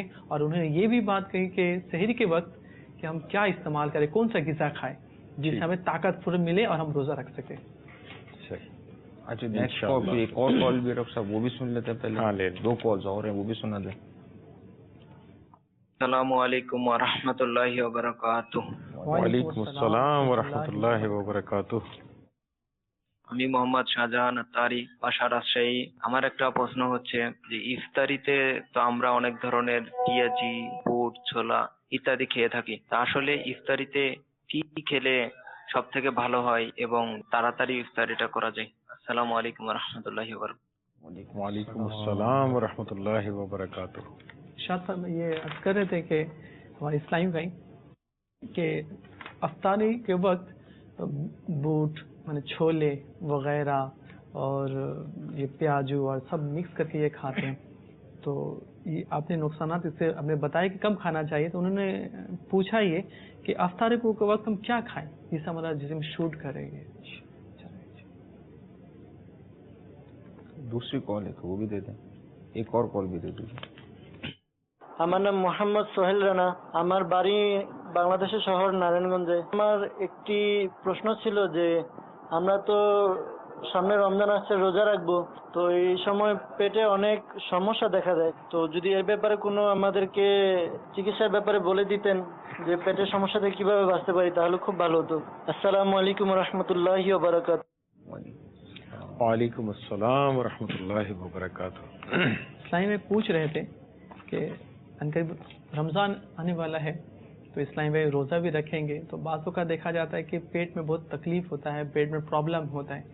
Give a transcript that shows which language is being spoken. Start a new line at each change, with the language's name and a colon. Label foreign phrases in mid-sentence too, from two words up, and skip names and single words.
Urdu: اور انہوں نے یہ بھی بات کہی کہ سحری کے وقت کہ ہم کیا استعمال کریں، کون سا غذا کھائیں، جس سے ہمیں طاقت پوری ملے اور ہم روزہ رکھ سکیں. اچھا
English: next call
Urdu: ایک اور کال بھی ڈاکٹر صاحب وہ بھی سن لیتے ہیں پہلے. ہاں لے 2 کالز اور ہیں وہ بھی سنا دیں.
Arabic: السلام علیکم ورحمۃ اللہ وبرکاتہ. وعلیکم السلام ورحمۃ اللہ وبرکاتہ.
Bangla: আমি মোহাম্মদ শাহজাহান আত্তারি বাসা রাজশাহী. আমার একটা প্রশ্ন হচ্ছে যে ইফতারিতে তো আমরা অনেক ধরনের পেঁয়াজি, বুট, ছোলা ইত্যাদি খেয়ে থাকি. তা আসলে ইফতারিতে কি খেলে সব থেকে ভালো হয় এবং তাড়াতাড়ি ইফতারিটা করা যায়?
Arabic: السلام عليكم ورحمة الله وبركاته. وعليكم السلام ورحمة الله وبركاته.
Urdu: شاید صاحب یہ عرض کر رہے تھے کہ ہمارے اسلامی بھائی کہ افطاری کے وقت بوٹ یعنی چھولے وغیرہ اور یہ پیاجو اور سب مکس کر کے یہ کھاتے ہیں. تو یہ آپ نے نقصانات اس سے ہم نے بتایا کہ کم کھانا چاہیے. تو انہوں نے پوچھا یہ کہ افطاری کے وقت ہم کیا کھائیں جس سے ہمارا جسم شوٹ کرے گے. دوسری کال ہے تو وہ بھی دے دیں. ایک اور کال بھی دے دیجیے.
Bangla: আমার নাম মোহাম্মদ সোহেল রানা. আমার বাড়ি বাংলাদেশের শহর নারায়ণগঞ্জে. আমার একটি প্রশ্ন ছিল যে আমরা তো সামনে রমজান আসছে, রোজা রাখবো, তো এই সময় পেটে অনেক সমস্যা দেখা যায়. তো যদি এর ব্যাপারে কোনো আমাদেরকে চিকিৎসার ব্যাপারে বলে দিতেন যে পেটের সমস্যা থেকে কিভাবে বাঁচতে পারি তাহলে খুব ভালো হতো.
Arabic: السلام عليكم رحمة الله وبركاته. وعلیکم السلام ورحمۃ اللہ وبرکاتہ.
Urdu: اسلامی میں پوچھ رہے تھے کہ قریب رمضان آنے والا ہے تو اسلامی بھائی روزہ بھی رکھیں گے تو بعضوں کا دیکھا جاتا ہے کہ پیٹ میں بہت تکلیف ہوتا ہے, پیٹ میں پرابلم ہوتا ہے.